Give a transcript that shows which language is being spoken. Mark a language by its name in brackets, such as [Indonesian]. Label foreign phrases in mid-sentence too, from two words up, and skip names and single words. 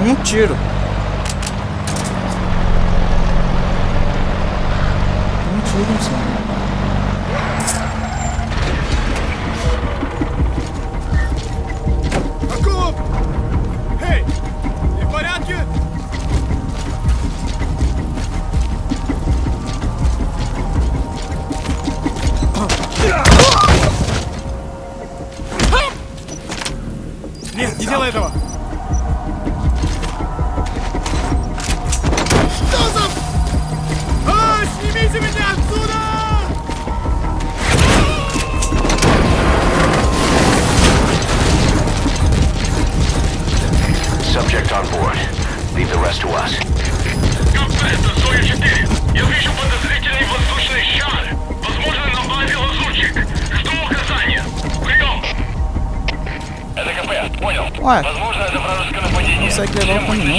[Portuguese] tiro. Um tiro só. [Russian] Эй! Ты в порядке? Нет, не делай этого! Что за... снимите меня отсюда! [English] Subject on board. Leave the rest to us. [Russian] Это Зоя-4. Я вижу подозрительный воздушный шар. Возможно, на базе лазутчик. Жду указания. Прием! Это КП, понял. [Portuguese] Ué, [Russian] Возможно, это вражеское нападение. [Portuguese] consegue levar o caminhão?